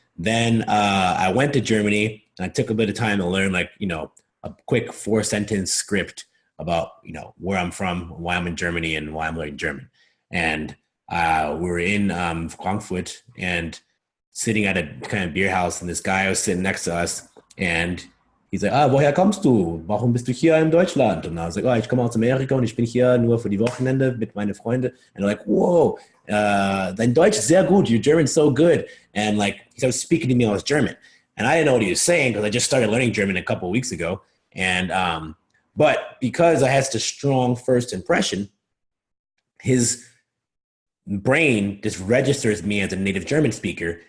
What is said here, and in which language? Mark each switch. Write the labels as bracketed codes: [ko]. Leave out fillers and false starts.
[en] Then I went to Germany and I took a bit of time to learn a quick 4-sentence script about, where I'm from, why I'm in Germany and why I'm learning German. And we were in Frankfurt and sitting at a kind of beer house, and this guy was sitting next to us, and he's like, [de] woher kommst du? Warum bist du hier in Deutschland? [en] And I was like, [de] ich komme aus Amerika und ich bin hier nur für die Wochenende mit meinen Freunden. [en] And they're like, whoa, [de] dein Deutsch ist sehr gut. [en] Your German's so good. And like, he started speaking to me, I was German. And I didn't know what he was saying because I just started learning German a couple of weeks ago. And, but because I had such a strong first impression, his brain just registers me as a native German speaker.